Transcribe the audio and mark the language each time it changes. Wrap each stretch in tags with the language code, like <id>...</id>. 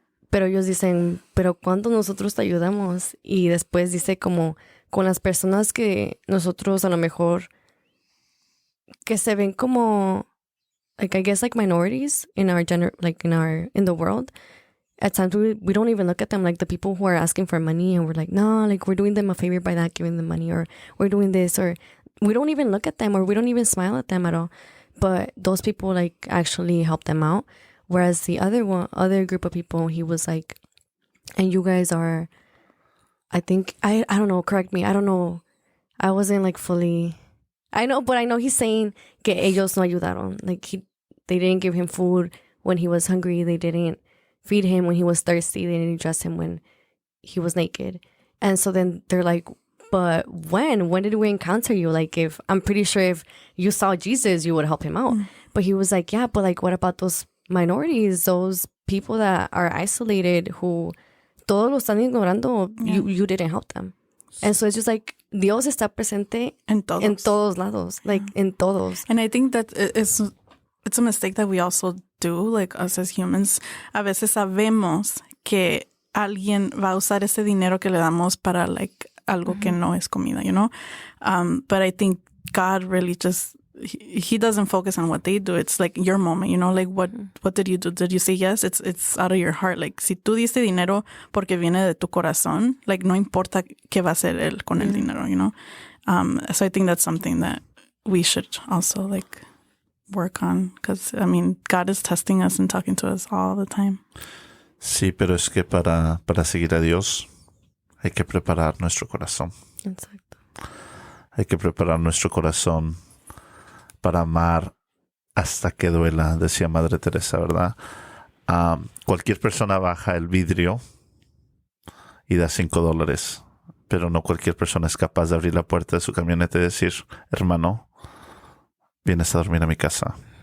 <es>Pero ellos dicen, pero ¿cuándo nosotros te ayudamos? Y después dice como con las personas que nosotros a lo mejor que se ven como like</es> <en>I guess like minorities in our in the world. At times we don't even look at them like the people who are asking for money and we're like, no, like we're doing them a favor by not giving them money, or we're doing this, or we don't even look at them, or we don't even smile at them at all. But those people like actually help them out. Whereas the other group of people, he was like, and you guys are, I think, I don't know, correct me. I don't know. I wasn't like fully, I know, but I know he's saying</en> <es>que ellos no ayudaron.</es> <en>Like they didn't give him food when he was hungry. They didn't feed him when he was thirsty. They didn't dress him when he was naked. And so then they're like, but when did we encounter you? Like I'm pretty sure if you saw Jesus, you would help him out. Mm. But he was like, yeah, but like, what about those minorities, those people that are isolated who</en> <es>todos lo están ignorando,</es> <en>you didn't help them. And so it's just like</en> <es>Dios está presente En todos lados, like en todos.</es> <en>And I think that it's a mistake that we also do, like us as humans.</en> <es>A veces sabemos que alguien va a usar ese dinero que le damos para like algo que no es comida, you know?</es> <en>But I think God really just, he doesn't focus on what they do. It's like your moment, you know, like what did you do? Did you say yes? It's out of your heart.</en> <es>Like si tú diste dinero porque viene de tu corazón, like no importa qué va a hacer él con el dinero, you know?</es> <en>So I think that's something that we should also like work on, because I mean, God is testing us and talking to us all the time.</en> <es>Sí, pero es que para seguir a Dios hay que preparar nuestro corazón. Exacto. Hay que preparar nuestro corazón para amar hasta que duela, decía Madre Teresa, ¿verdad? Cualquier persona baja el vidrio y da $5, pero no cualquier persona es capaz de abrir la puerta de su camioneta y decir, hermano, vienes a dormir a mi casa.</es>